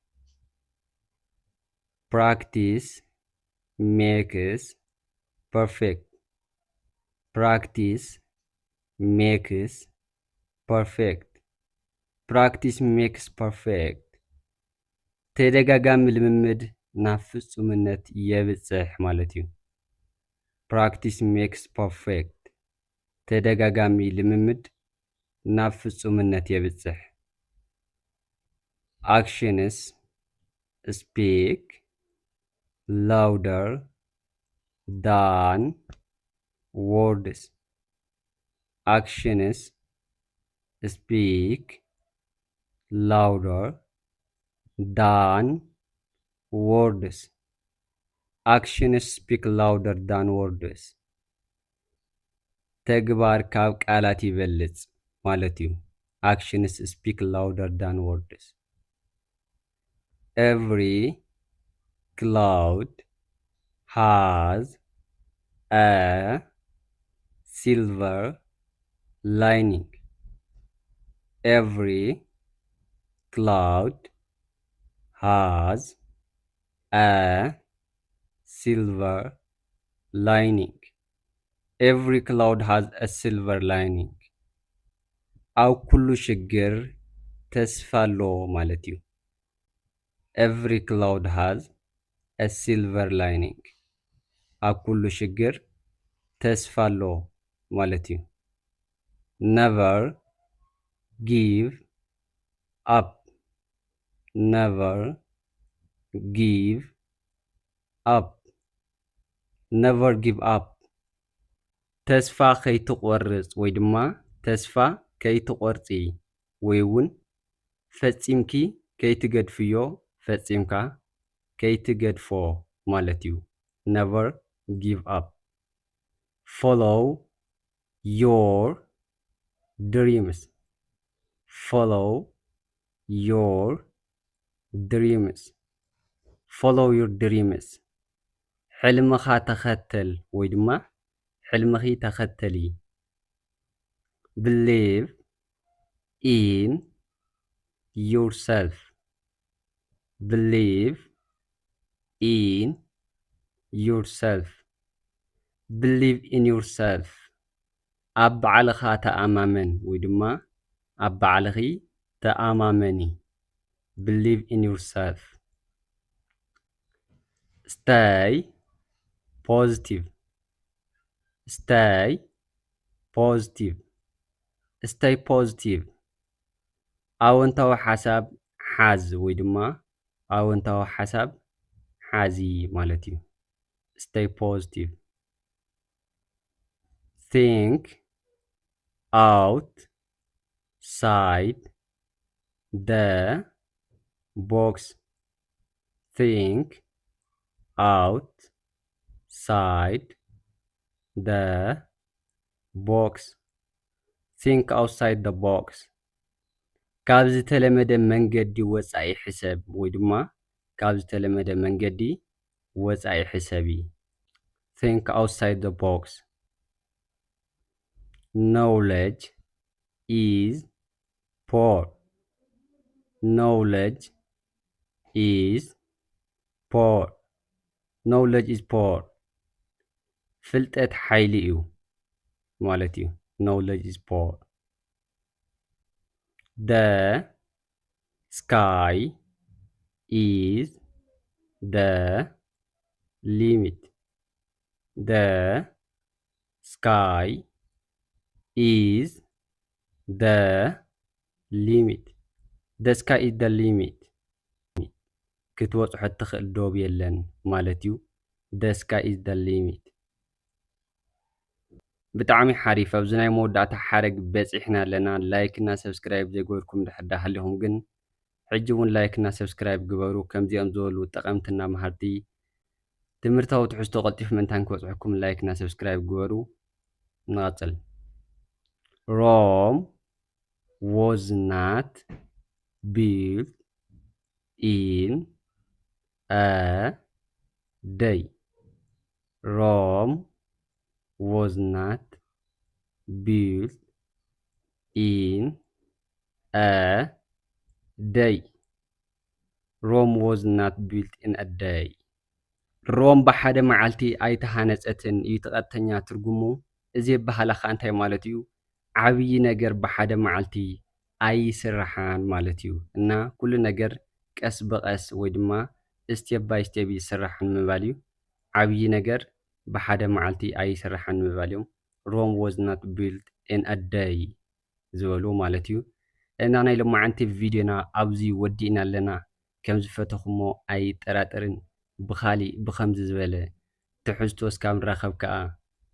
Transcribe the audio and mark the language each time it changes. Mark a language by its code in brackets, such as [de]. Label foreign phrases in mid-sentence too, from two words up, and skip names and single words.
[en] practice makes perfect practice makes perfect practice makes perfect [ti] ተደጋጋሚ ልምምድ ናብ ፍጹምነት የብፅሕ ማለት እዩ። [en] practice makes perfect [ti] ተደጋጋሚ ልምምድ ናብ ፍጹምነት የብፅሕ። [en] actions speak louder than words actions speak louder than words actions speak louder than words [ti] ተግባር ካብ ቃላት ይበልጽ ማለት እዩ። [en] actions speak louder than words every cloud has a silver lining every cloud has a silver lining every cloud has a silver lining [ti] ኣብ ኩሉ ሽግር ተስፋ ኣሎ ማለት እዩ። [en] every cloud has a silver lining [ti] ኣብ ኩሉ ሽግር ተስፋ ኣሎ ማለት እዩ። [en] never give up never give up never give up [ti] ተስፋ ከይትቆርጽ ወይ ድማ ተስፋ ከይትቆርጺ ወይ እውን ፈጺምኪ ከይትገድፍዮ ፈጺምካ ከይትገድፎ ማለት እዩ። [en] never give up follow your dreams follow your dreams follow your dreams [ti] ሕልምኻ ተኸተል ወይ ድማ ሕልምኺ ተኸተሊ [en] believe in yourself believe in yourself believe in yourself [ti] ኣብ ባዕልኻ ተኣማመን ወይ ድማ ኣብ ባዕልኺ ተኣማመኒ [en] believe in yourself stay positive stay positive stay positive [ti] ኣወንታዊ ሓሳብ ሓዝ ወይ ድማ ኣወንታዊ ሓሳብ ሓዚ ማለት እዩ። [en] stay positive think outside the box think outside the box think outside the box [ti] ካብ ዝተለመደ መንገዲ ወፃኢ ሕሰብ ወይ ድማ ካብ ዝተለመደ መንገዲ ወፃኢ ሕሰቢ [en] think outside the box knowledge is power knowledge is power knowledge is power [ti] ፍልጠት ሓይሊ እዩ ማለት እዩ። [en] knowledge is power the sky is the limit. The sky is the limit. The sky is the limit. [ti] ክትበፅሖ እትኽእል ዶብ የለን ማለት እዩ። [en] The sky is the limit። [ti] ብጣዕሚ ሓሪፍ ኣብዚ ናይ መወዳእታ ሓረግ በፂሕና ኣለና። [en] like and subscribe [ti] ዘይገበርኩም ድሕር ሃሊኹም ግን ሕጂ እውን [en] like and subscribe [ti] ግበሩ። ከምዚኦም ዝበሉ ጠቐምትና መሃርቲ ትምህርታዊ ትሕዝቶ ቀልጢፍ ምንታን ክበፅሐኩም [en] like and subscribe [ti] ግበሩ። ንቐፅል። [en] Rome was not built in a day. Rome was not built in a day. Rome was not built in a day. [ti] ሮም ብሓደ መዓልቲ ኣይተሃነፀትን እዩ ተቐጥተኛ ትርጉሙ። እዚ ኣበሃላኻ እንታይ ማለት እዩ? ዓብዪ ነገር ብሓደ መዓልቲ ኣይስራሓን ማለት እዩ እና ኩሉ ነገር ቀስ ብቐስ ወይ ድማ [en] step by step [ti] ይስራሕ ንምባል እዩ። ዓብዪ ነገር ብሓደ መዓልቲ ኣይስራሓን ንምባል እዮም። [en] Rome was not built in a day [ti] ዝበሉ ማለት እዩ። እና ናይ ሎማዓንቲ ቪድዮና ኣብዚ ወዲእና ኣለና። ከም ዝፈተኹሞ ኣይጠራጠርን። ብኻሊእ ብኸምዚ ዝበለ ትሕዝቶ እስካብ ንራኸብ ከዓ